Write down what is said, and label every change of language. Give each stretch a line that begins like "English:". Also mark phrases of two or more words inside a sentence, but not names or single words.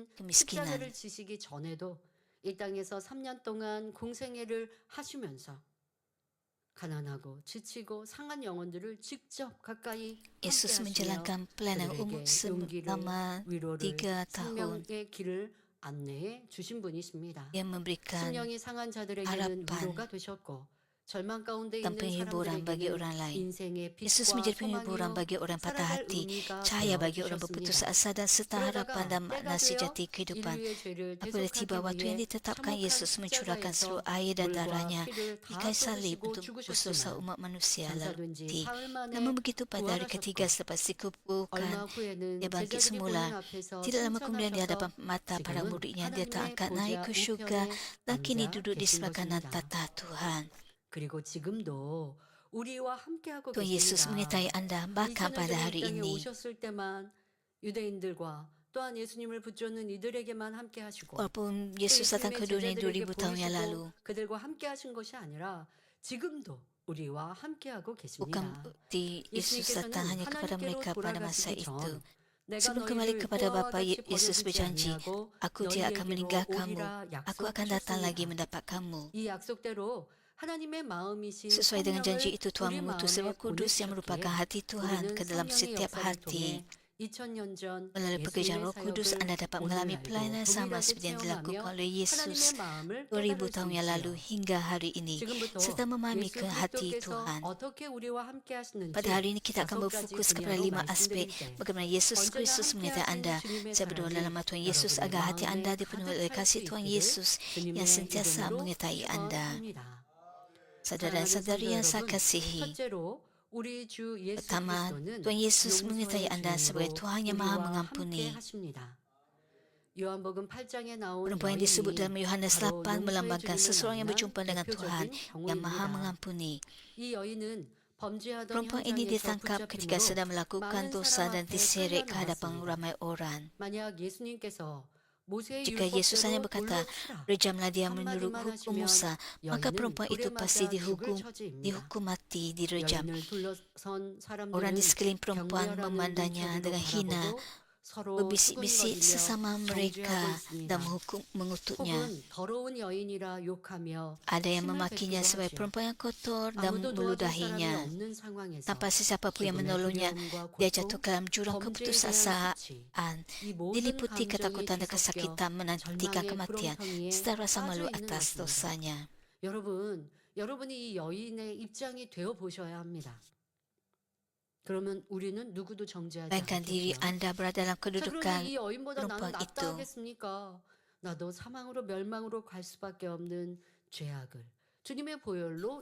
Malay: kemiskinan.
Korean: 십자가를 지시기 전에도 이 땅에서 3년 동안 공생애를 하시면서 가난하고 지치고 상한 영혼들을 직접 가까이 Yesus 함께하시며
Malay: menjalankan pelayanan umum
Korean: 그들에게 용기를,
Malay: selama
Korean: 위로를,
Malay: 3 tahun.
Korean: 생명의 길을 안내해 주신 분이십니다.
Malay: Dia memberikan
Korean: 심령이 상한 자들에게는
Malay: harapan.
Korean: 위로가 되셨고 절망 가운데
Malay: dan
Korean: 있는
Malay: penghiburan bagi
Korean: 사람들에게는
Malay: orang lain.
Korean: 인생의 Yesus 빛과
Malay: menjadi penghiburan
Korean: 소망이요
Malay: bagi orang patah
Korean: 살아갈
Malay: hati,
Korean: 의미가
Malay: cahaya
Korean: 되어
Malay: bagi orang berputus
Korean: 주셨습니다.
Malay: asa dan serta harapan dan
Korean: 그러다가
Malay: makna
Korean: 때가 되어
Malay: sejati kehidupan.
Korean: 인류의 죄를
Malay: Apabila tiba
Korean: 대속하기
Malay: waktu yang
Korean: 위해
Malay: ditetapkan
Korean: 참혹한
Malay: Yesus mencurahkan seluruh
Korean: 십자가에서
Malay: air dan
Korean: 물과
Malay: darahnya
Korean: 피를
Malay: di
Korean: 다
Malay: kayu salib
Korean: 쏟으시고
Malay: untuk menebus dosa
Korean: 죽으셨지만
Malay: umat manusia lalu
Korean: 장사된 지
Malay: mati.
Korean: 사흘 만에
Malay: Namun begitu pada hari ketiga
Korean: 부활하셨고
Malay: selepas dikuburkan,
Korean: 얼마 후에는
Malay: dia bangkit
Korean: 제자들이 보는
Malay: semula.
Korean: 앞에서
Malay: Tidak lama kemudian di hadapan
Korean: 승천하셔서
Malay: mata para
Korean: 지금은
Malay: muridnya dia
Korean: 하나님의
Malay: terangkat naik
Korean: 보좌
Malay: ke syurga
Korean: 우편에
Malay: dan kini
Korean: 앉아
Malay: duduk di
Korean: 계신
Malay: sebelah kanan
Korean: 것입니다.
Malay: tata Tuhan.
Korean: 그리고 지금도 우리와 함께하고 Tuhan Yesus 계십니다.
Malay: menyertai anda bahkan
Korean: 2000년
Malay: pada
Korean: 전에 이
Malay: hari
Korean: 땅에
Malay: ini.
Korean: 오셨을 때만 유대인들과 또한 예수님을 붙잡는 이들에게만 함께 하시고
Malay: Walaupun
Korean: 또
Malay: Yesus datang ke dunia
Korean: 제자들에게
Malay: 2000 tahun yang lalu,
Korean: 보이시고 그들과 함께 하신 것이 아니라 지금도 우리와 함께하고
Malay: bukan
Korean: 계십니다.
Malay: berarti Yesus datang hanya kepada
Korean: 하나님께로
Malay: mereka pada masa
Korean: 돌아가시기
Malay: itu.
Korean: 전 내가
Malay: Sebelum kembali
Korean: 너희를
Malay: kepada
Korean: 이와
Malay: Bapa,
Korean: 같이 Yesus 버려두지
Malay: berjanji,
Korean: 아니하고
Malay: Aku tidak akan
Korean: 너희에게로
Malay: meninggalkanmu.
Korean: 오리라
Malay: Aku akan datang lagi
Korean: 약속하셨습니다.
Malay: mendapat kamu.
Korean: 이 약속대로 하나님의 마음이신
Malay: Sesuai dengan janji itu, Tuhan
Korean: 우리
Malay: mengutus
Korean: 마음에
Malay: Roh Kudus yang merupakan
Korean: 보내주셨기에
Malay: hati Tuhan
Korean: 우리는
Malay: ke dalam
Korean: 성령의
Malay: setiap
Korean: 역사를
Malay: hati.
Korean: 통해 2000년 전
Malay: Melalui pekerjaan
Korean: 예수님의
Malay: Roh Kudus,
Korean: 사역을
Malay: anda dapat
Korean: 오늘
Malay: mengalami
Korean: 알고
Malay: pelayanan sama
Korean: 동일하게
Malay: seperti yang dilakukan
Korean: 체험하며
Malay: oleh Yesus
Korean: 하나님의 마음을 2000 깨달을 수
Malay: tahun yang lalu
Korean: 있지요.
Malay: hingga hari ini,
Korean: 지금부터
Malay: serta memahami
Korean: 예수
Malay: ke hati
Korean: 그리스도께서
Malay: Tuhan.
Korean: 어떻게 우리와 함께 하시는지
Malay: Pada hari ini kita akan
Korean: 5가지
Malay: berfokus kepada
Korean: 분야로
Malay: 5 aspek
Korean: 말씀드릴 때
Malay: bagaimana Yesus
Korean: 언제나
Malay: Kristus menyertai
Korean: 함께하신
Malay: anda.
Korean: 주님의
Malay: Saya berdoa dalam nama Tuhan Yesus
Korean: 여러분의
Malay: agar hati
Korean: 마음에
Malay: anda dipenuhi oleh
Korean: 가득할
Malay: kasih
Korean: 수
Malay: Tuhan
Korean: 있기를
Malay: Yesus yang
Korean: 주님의
Malay: sentiasa
Korean: 이름으로
Malay: menyertai anda.
Korean: 축원합니다.
Malay: Saudara dan
Korean: 사랑하는
Malay: saudari
Korean: 성도
Malay: yang saya
Korean: 여러분,
Malay: kasihi,
Korean: 첫째로 우리 주 예수
Malay: pertama,
Korean: 그리스도는 Tuhan Yesus 용서의
Malay: menyertai anda sebagai
Korean: 주님으로
Malay: Tuhan yang maha
Korean: 우리와 함께
Malay: mengampuni.
Korean: 하십니다. 요한복음 8장에 나온
Malay: Perempuan yang disebut dalam Yohanes
Korean: 바로 8 용서의
Malay: melambangkan
Korean: 주님을
Malay: seseorang yang
Korean: 만난
Malay: berjumpa dengan Tuhan
Korean: 대표적인
Malay: yang maha
Korean: 경우입니다.
Malay: mengampuni.
Korean: 이 여인은 범죄하던
Malay: Perempuan ini
Korean: 현장에서
Malay: ditangkap ketika
Korean: 붙잡힘으로
Malay: sedang melakukan
Korean: 많은
Malay: dosa
Korean: 사람
Malay: dan
Korean: 앞에
Malay: diseret ke hadapan
Korean: 끌려나왔습니다.
Malay: ramai orang.
Korean: 만약 예수님께서 모세의
Malay: Jika Yesus hanya
Korean: 율법대로
Malay: berkata,
Korean: 돌로 치라
Malay: rejamlah dia menurut
Korean: 한마디만
Malay: hukum
Korean: 하시면
Malay: Musa, maka
Korean: 여인은
Malay: perempuan itu
Korean: 돌에
Malay: pasti
Korean: 맞아 죽을 처지입니다.
Malay: dihukum mati, direjam.
Korean: 여인을 둘러선
Malay: Orang di
Korean: 사람들은
Malay: sekeliling perempuan
Korean: 경멸하는
Malay: memandangnya
Korean: 눈초리로
Malay: dengan hina,
Korean: 바라보고 서로
Malay: berbisik-bisik
Korean: 수군거리며
Malay: sesama mereka
Korean: 정죄하고
Malay: dan
Korean: 있습니다.
Malay: mengutuknya.
Korean: 혹은 더러운 여인이라 욕하며
Malay: Ada yang
Korean: 침을
Malay: memakinya
Korean: 뱉기도
Malay: sebagai
Korean: 하지요.
Malay: perempuan yang kotor dan
Korean: 아무도 도와줄 사람이
Malay: meludahinya.
Korean: 없는 상황에서
Malay: Tanpa sesiapa pun yang
Korean: 기쁨의
Malay: menolongnya,
Korean: 두려움과
Malay: dia
Korean: 고통,
Malay: jatuh ke dalam jurang
Korean: 범죄에 대한
Malay: keputusasaan,
Korean: 수치, 이 모든
Malay: diliputi
Korean: 감정이
Malay: ketakutan dan
Korean: 뒤섞여
Malay: kesakitan menantikan
Korean: 절망의
Malay: kematian,
Korean: 구렁텅이에
Malay: serta rasa malu
Korean: 빠져 있는
Malay: atas
Korean: 것입니다.
Malay: dosanya.
Korean: 여러분이 이 여인의 입장이 되어 보셔야 합니다. 그러면 우리는 누구도 정죄하지
Malay: Bayangkan diri
Korean: 않겠죠.
Malay: anda berada dalam
Korean: 자, 그런데
Malay: kedudukan
Korean: 이 여인보다 나는
Malay: perempuan
Korean: 낫다
Malay: itu.
Korean: 하겠습니까? 나도 사망으로 멸망으로 갈 수밖에 없는 죄악을 주님의 보혈로